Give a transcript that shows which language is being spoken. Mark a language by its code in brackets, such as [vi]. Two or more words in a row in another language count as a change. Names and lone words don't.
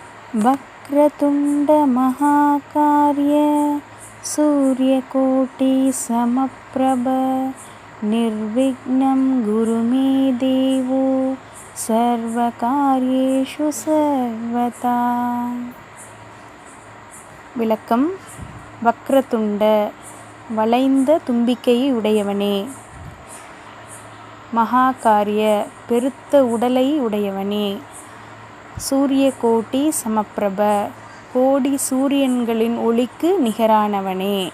[sa] वक्रतुण्ड महाकार्य सूर्यकोटि समप्रभ निर्विघ्नं गुरु मे देवो सर्वकार्येषु सर्वदा. [ta] விளக்கம். வக்ரதுண்ட வளைந்த தும்பிக்கையை உடையவனே, மகாகாரிய பெருத்த உடலை உடையவனே, [sa] सूर्य कोटि समप्रभ [ta] கோடி சூரியன்களின் ஒளிக்கு நிகரானவனே,